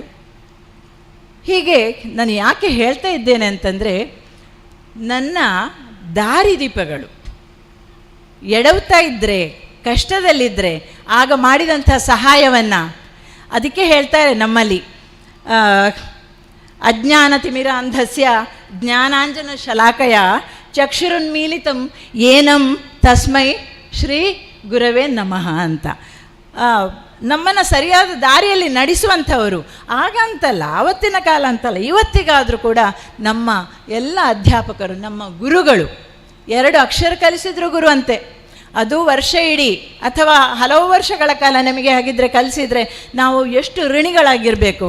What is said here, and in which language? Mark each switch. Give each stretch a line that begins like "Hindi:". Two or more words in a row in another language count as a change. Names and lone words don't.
Kannada: ಹೀಗೆ ನಾನು ಯಾಕೆ ಹೇಳ್ತಾ ಇದ್ದೇನೆ ಅಂತಂದರೆ, ನನ್ನ ದಾರಿದೀಪಗಳು ಎಡವ್ತಾ ಇದ್ದರೆ, ಕಷ್ಟದಲ್ಲಿದ್ದರೆ ಆಗ ಮಾಡಿದಂಥ ಸಹಾಯವನ್ನು, ಅದಕ್ಕೆ ಹೇಳ್ತಾರೆ ನಮ್ಮಲ್ಲಿ
Sanskrit: ಅಜ್ಞಾನತಿಮಿರ ಅಂಧಸ್ಯ ಜ್ಞಾನಾಂಜನ ಶಲಾಕಯ ಚಕ್ಷುರುನ್ಮೀಲಿತಂ ಏನಂ ತಸ್ಮೈ ಶ್ರೀ ಗುರವೇ ನಮಃ
Kannada: ಅಂತ. ನಮ್ಮನ್ನು ಸರಿಯಾದ ದಾರಿಯಲ್ಲಿ ನಡೆಸುವಂಥವರು. ಆಗ ಅಂತಲ್ಲ, ಆವತ್ತಿನ ಕಾಲ ಅಂತಲ್ಲ, ಇವತ್ತಿಗಾದರೂ ಕೂಡ ನಮ್ಮ ಎಲ್ಲ ಅಧ್ಯಾಪಕರು, ನಮ್ಮ ಗುರುಗಳು, 2 ಅಕ್ಷರ ಕಲಿಸಿದ್ರು ಗುರು ಅಂತೆ. ಅದು ವರ್ಷ ಇಡೀ ಅಥವಾ ಹಲವು ವರ್ಷಗಳ ಕಾಲ ನಮಗೆ ಹಾಗಿದ್ದರೆ ಕಲಿಸಿದರೆ ನಾವು ಎಷ್ಟು ಋಣಿಗಳಾಗಿರಬೇಕು.